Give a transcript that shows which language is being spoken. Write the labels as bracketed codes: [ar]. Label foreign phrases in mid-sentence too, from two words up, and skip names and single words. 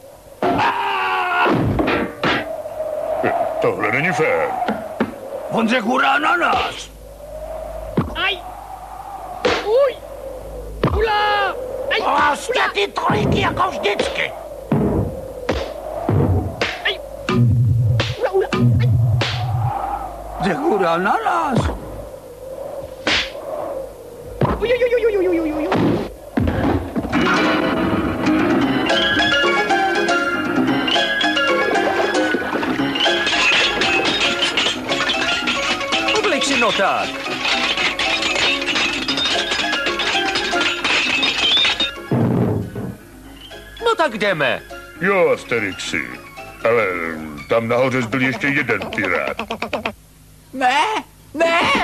[cs] Tohle není fér. On řekl hurá na nás. Aj! Uj! Hurá! Aj! Prostě ty trojky jako vždycky. Aj! Hurá, hurá! Aj! Řekl hurá na nás. Uj, uj, uj, uj, uj, uj, uj, uj. Obelixi, no tak. No tak jdeme. Jo, Asterixi. Ale tam nahoře zbyl ještě jeden pirát. Ne, ne!